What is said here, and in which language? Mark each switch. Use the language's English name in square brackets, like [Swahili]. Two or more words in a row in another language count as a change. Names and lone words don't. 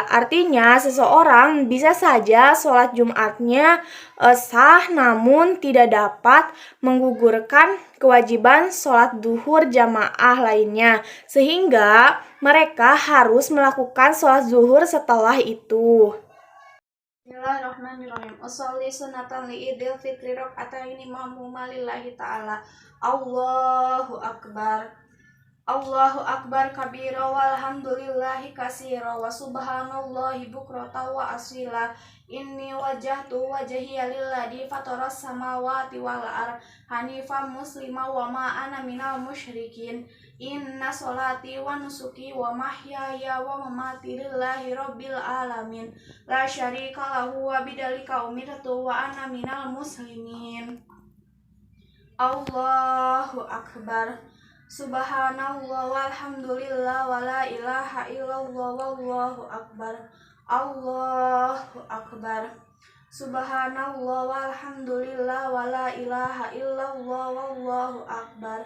[Indonesian] Artinya seseorang bisa saja sholat Jumatnya sah namun tidak dapat menggugurkan kewajiban sholat duhur jamaah lainnya, sehingga mereka harus melakukan sholat zuhur setelah itu. [Arabic] Bismillahirrahmanirrahim. أصلي سنة لعيد الفطر ركعتين مأموما لله تعالى. الله أكبر. الله أكبر كبيرا والحمد لله كثيرا وسبحان الله بكرة وأصيلا. إني وجهت وجهي للذي فطر السماوات والأرض حنيفا مسلما وما أنا من المشركين. إن صلاتي ونسكي ومحياي ومماتي لله رب العالمين لا شريك له وبذلك أمرت وأنا من المسلمين. الله أكبر. سبحان الله والحمد لله ولا إله إلا الله والله أكبر. الله أكبر. سبحان الله والحمد لله ولا إله إلا الله والله أكبر.